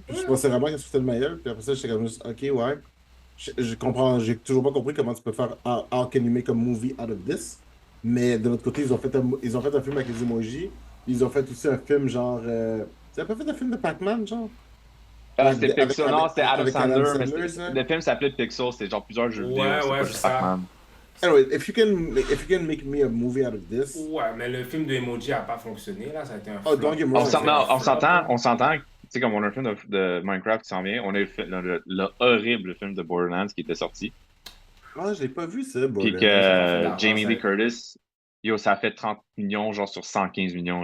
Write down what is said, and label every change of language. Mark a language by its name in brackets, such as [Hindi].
[French] Je pensais vraiment que c'était le meilleur. Puis après ça, j'étais comme juste, ok, ouais. Je comprends, j'ai toujours pas compris comment tu peux faire [English] how can you make a movie out of this. [French] Mais de l'autre côté, ils ont fait un film avec les emojis. Ils ont fait aussi un film genre. Tu n'as pas fait un film de Pac-Man, genre? C'était Pixel. Non, c'était Adam Sandler. Mais le film s'appelait Pixel. C'était genre plusieurs jeux vidéo. Ouais, c'est ça. [English] Anyway, if you can make me a movie out of this. [French] Ouais, mais le film de Emoji n'a pas fonctionné, là, ça a été un flop. [English] Oh, don't get me wrong. [French] On s'entend, tu sais, comme on a un film de Minecraft qui s'en vient, on a eu le horrible film de Borderlands qui était sorti. Ah, je l'ai pas vu, ça, Borderlands. Puis que Jamie Lee Curtis, ça a fait 30 millions, genre sur 115 millions.